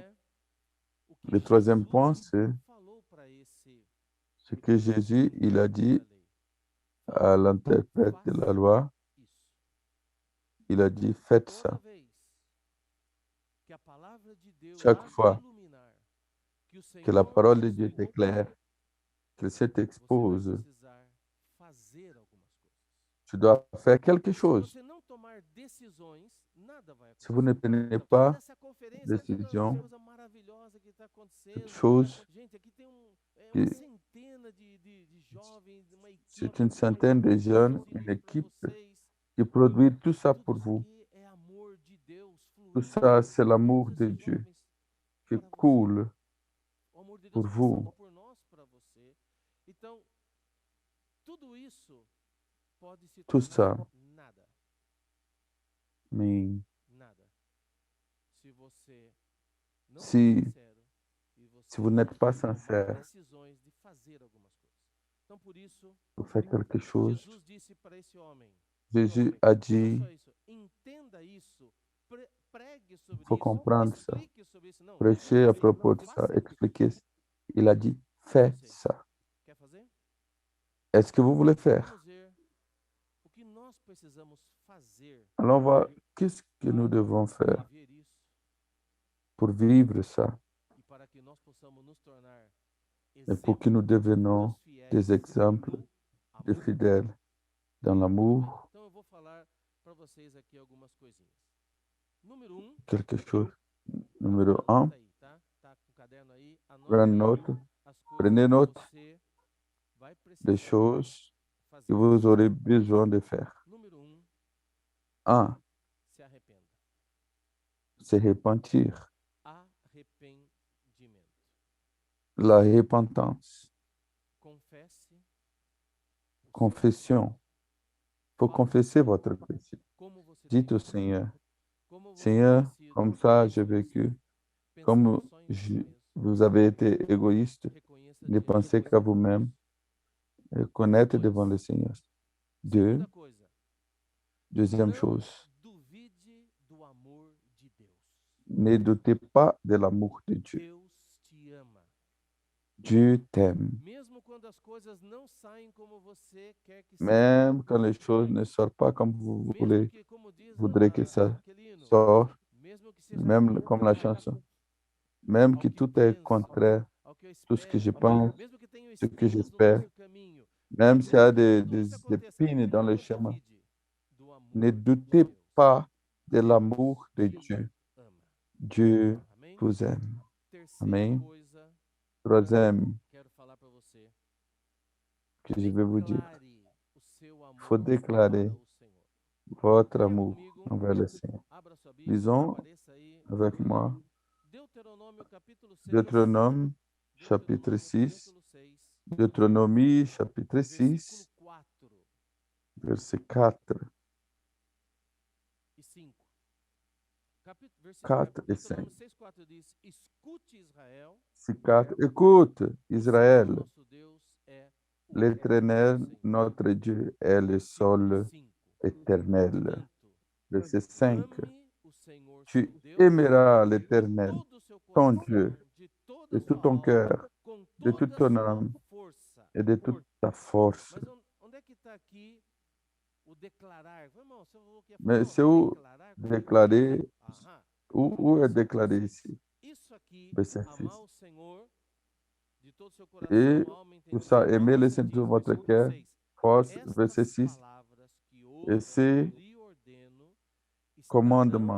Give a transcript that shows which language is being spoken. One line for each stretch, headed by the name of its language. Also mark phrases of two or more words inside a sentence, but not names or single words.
French: Le troisième point, c'est ce que Jésus, il a dit à l'interprète de la loi. Il a dit, faites ça. Chaque fois que la parole de Dieu t'éclaire, qu'il se
Portuguese: você vai
French: t'expose.
Portuguese: precisar fazer algumas coisas.
French: Tu dois faire quelque
Portuguese: Se
French: chose.
Portuguese: você não tomar decisões, nada vai
French: Si vous ne
Portuguese: acontecer.
French: prenez
Portuguese: Então, toda
French: pas
Portuguese: essa conferência, olha todas as
French: décision,
Portuguese: coisas maravilhosas que está
French: cette
Portuguese: acontecendo.
French: chose,
Portuguese: Gente, aqui tem uma
French: qui-
Portuguese: centena de jovens, uma
French: c'est
Portuguese: equipe
French: une centaine de jeunes,
Portuguese: produzindo
French: une
Portuguese: isso para
French: équipe
Portuguese: vocês.
French: qui produit tout ça
Portuguese: Tudo
French: pour
Portuguese: isso
French: vous.
Portuguese: aqui é amor de Deus
French: Tout
Portuguese: fluindo
French: ça, c'est
Portuguese: de
French: l'amour
Portuguese: todos
French: de
Portuguese: esses
French: Dieu
Portuguese: jovens
French: qui
Portuguese: para você.
French: coule
Portuguese: O amor de
French: pour
Portuguese: Deus
French: vous.
Portuguese: passando por nós para você. Então, tudo isso pode se
French: Tout
Portuguese: tornar
French: ça,
Portuguese: nada.
French: mais
Portuguese: Nada. Se você não for
French: si,
Portuguese: sincero e
French: si vous
Portuguese: você
French: n'êtes pas
Portuguese: tomar
French: sincère
Portuguese: decisões de fazer algumas coisas. Então, por isso,
French: pour faire quelque chose,
Portuguese: Jesus disse para esse homem,
French: Jésus a
Portuguese: não
French: dit,
Portuguese: só isso, entenda isso, pregue
French: il
Portuguese: sobre
French: faut
Portuguese: isso,
French: comprendre ça,
Portuguese: explique sobre isso. Não, não
French: prêcher à
Portuguese: faça
French: propos
Portuguese: isso,
French: de ça,
Portuguese: faça isso.
French: expliquer. Il a dit,
Portuguese: E
French: fais
Portuguese: você,
French: ça.
Portuguese: quer fazer?
French: Est-ce que vous voulez faire?
Portuguese: Vamos ver o que nós precisamos fazer
French: Alors, on va, qu'est-ce que nous devons
Portuguese: para
French: faire
Portuguese: viver isso
French: pour vivre ça
Portuguese: e para que nós possamos nos tornar
French: et pour que nous
Portuguese: exemplo
French: devenons
Portuguese: dos fiéis
French: des exemples
Portuguese: no
French: de
Portuguese: amor.
French: fidèles dans
Portuguese: Muito bem.
French: l'amour,
Portuguese: Então eu vou falar para vocês aqui algumas coisinhas. Número um,
French: quelque chose. Numéro un,
Portuguese: anota aí, tá? Tá com o caderno aí, anota
French: prendre
Portuguese: aí
French: note,
Portuguese: as coisas
French: prenez
Portuguese: que
French: note
Portuguese: você vai
French: des
Portuguese: precisar
French: choses que
Portuguese: fazer.
French: vous aurez besoin de faire.
Portuguese: Número um,
French: Un,
Portuguese: se arrependa.
French: se repentir,
Portuguese: Arrependimento.
French: la repentance,
Portuguese: Confesse o seu
French: confession. Il faut
Portuguese: Fala com
French: confesser
Portuguese: o Senhor
French: votre péché.
Portuguese: como você
French: Dites
Portuguese: tem
French: au
Portuguese: vivido,
French: Seigneur,
Portuguese: como você tem
French: Seigneur,
Portuguese: sido
French: comme ça j'ai
Portuguese: egoísta,
French: vécu,
Portuguese: pensando
French: comme
Portuguese: só em você mesmo.
French: vous avez été égoïste,
Portuguese: Reconheça
French: ne
Portuguese: diante do
French: pensez qu'à
Portuguese: Senhor.
French: vous-même, connaître
Portuguese: Dois,
French: devant le Seigneur. Deux,
Portuguese: segunda coisa,
French: deuxième
Portuguese: não
French: chose,
Portuguese: duvide do amor de Deus.
French: ne doutez pas de l'amour de Dieu.
Portuguese: Deus te ama.
French: Dieu t'aime.
Portuguese: Mesmo quando as coisas não saem como você quer que
French: Même
Portuguese: saiam.
French: quand les choses ne sortent pas comme vous
Portuguese: Mesmo que, como diz
French: voudrez que ça
Portuguese: aquele hino,
French: sorte,
Portuguese: mesmo que seja
French: même comme la
Portuguese: contrário
French: chanson, même
Portuguese: ao
French: que
Portuguese: que
French: tout est
Portuguese: penso,
French: contraire,
Portuguese: ao que eu
French: tout ce que je
Portuguese: espero,
French: pense,
Portuguese: mesmo que tenham
French: ce que
Portuguese: espinhos no
French: j'espère,
Portuguese: nosso caminho,
French: même s'il y a
Portuguese: mesmo que tudo
French: des
Portuguese: isso aconteça,
French: épines dans le
Portuguese: não
French: chemin,
Portuguese: duvide do
French: ne
Portuguese: amor de
French: doutez
Portuguese: Deus.
French: pas de
Portuguese: Deus
French: l'amour de
Portuguese: te
French: Dieu.
Portuguese: ama.
French: Dieu
Portuguese: Amém?
French: vous aime.
Portuguese: Terceira
French: Amen.
Portuguese: coisa
French: Troisième
Portuguese: que quero falar para você.
French: que je vais vous dire,
Portuguese: Declare o seu
French: il faut
Portuguese: amor
French: déclarer
Portuguese: para o Senhor.
French: votre
Portuguese: Leia
French: amour
Portuguese: comigo,
French: envers le Seigneur.
Portuguese: abra sua Bíblia,
French: Lisons
Portuguese: apareça aí
French: avec moi
Portuguese: Deuteronômio capítulo 6.
French: Deutéronome chapitre
Portuguese: Deuteronômio
French: 6,
Portuguese: capítulo 6,
French: Deutéronomie chapitre
Portuguese: versículo
French: 6,
Portuguese: 4
French: verset 4,
Portuguese: e 5.
French: 4 et 5.
Portuguese: Deuteronômio 6, 4 diz: Escute Israel,
French: 6, 4. Écoute,
Portuguese: o
French: Israël,
Portuguese: Senhor nosso Deus é o
French: l'Éternel,
Portuguese: Senhor.
French: notre Dieu, est le
Portuguese: Versículo
French: seul
Portuguese: 5.
French: éternel.
Portuguese: Portanto,
French: Verset 5.
Portuguese: ame o Senhor
French: Tu
Portuguese: seu Deus
French: aimeras
Portuguese: de
French: l'Éternel,
Portuguese: todo o seu
French: ton
Portuguese: coração,
French: Dieu,
Portuguese: de toda
French: de
Portuguese: a
French: tout
Portuguese: sua
French: ton
Portuguese: alma,
French: cœur,
Portuguese: com
French: de toute
Portuguese: toda a
French: ton
Portuguese: sua
French: âme
Portuguese: força.
French: et de toute ta force.
Portuguese: Mas onde é que está aqui o declarar? Irmão, você falou que ia falar,
French: Mais
Portuguese: não,
French: c'est où
Portuguese: declarar? Como
French: déclarer, Aham. où est
Portuguese: Versículo
French: déclaré
Portuguese: 6.
French: ici?
Portuguese: Isso aqui,
French: Verset
Portuguese: amar
French: 6.
Portuguese: o Senhor de todo o seu
French: Et
Portuguese: coração, alma e
French: tout
Portuguese: entendimento.
French: ça, aimer le
Portuguese: Isso
French: Seigneur de diz, votre
Portuguese: versículo
French: cœur,
Portuguese: 6.
French: force, verset
Portuguese: Estas
French: 6.
Portuguese: palavras que
French: Et
Portuguese: hoje
French: ces
Portuguese: lhe ordeno estarão